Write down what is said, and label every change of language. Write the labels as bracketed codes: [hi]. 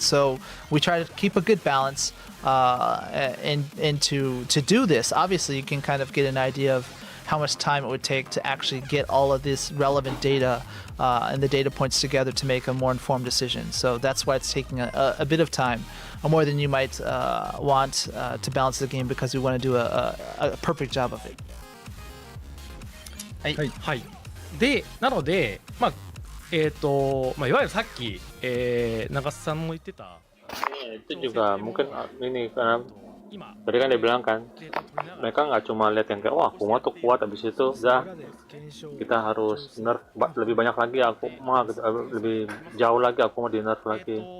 [en] So we try to keep a good balance. And to do this, obviously, you can kind of get an idea of how much time it would take to actually get all of this relevant data and the data points together to make a more informed decision. So that's why it's taking a bit of time, more than you might want to balance the game because we want to do a perfect job of it. [ja] はい、でなので、いわゆるさっき、長瀬さんも言ってた [id] itu juga mungkin ini karena tadi kan dia bilang kan mereka nggak cuma lihat yang kayak wah Akuma tuh kuat habis itu udah kita harus nerf lebih banyak lagi aku mah lebih jauh lagi aku mau di nerf lagi.